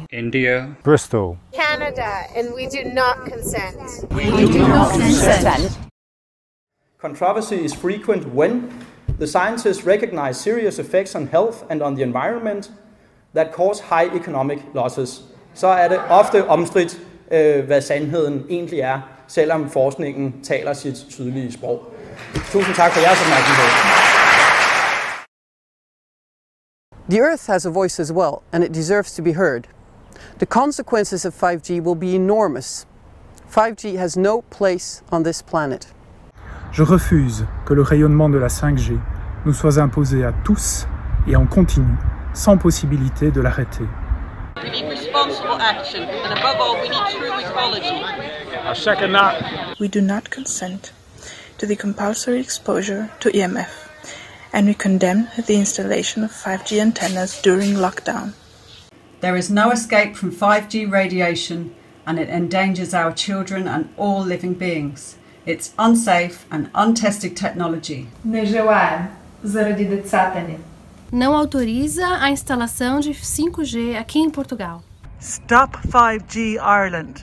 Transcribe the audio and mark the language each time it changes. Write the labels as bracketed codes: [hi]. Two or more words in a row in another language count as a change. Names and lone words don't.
[en] India, Bristol, Canada, and we do not consent. We do not consent. Controversy is frequent when the scientists recognize serious effects on health and on the environment that cause high economic losses. [da] Så er det ofte omstridt, hvad sandheden egentlig er, selvom forskningen taler sit tydelige sprog. Tusind tak for jeres opmærksomhed. [en] The Earth has a voice as well, and it deserves to be heard. The consequences of 5G will be enormous. 5G has no place on this planet. [fr] Je refuse que le rayonnement de la 5G nous soit imposé à tous et en continu, sans possibilité de l'arrêter. [en] We need responsible action, and above all, we need true ecology. I second that. We do not consent to the compulsory exposure to EMF. And we condemn the installation of 5G antennas during lockdown. There is no escape from 5G radiation, and it endangers our children and all living beings. It's unsafe and untested technology. [bg] Не желаем заради децата ни. [pt] Não autoriza a instalação de 5G aqui em Portugal. [en] Stop 5G Ireland.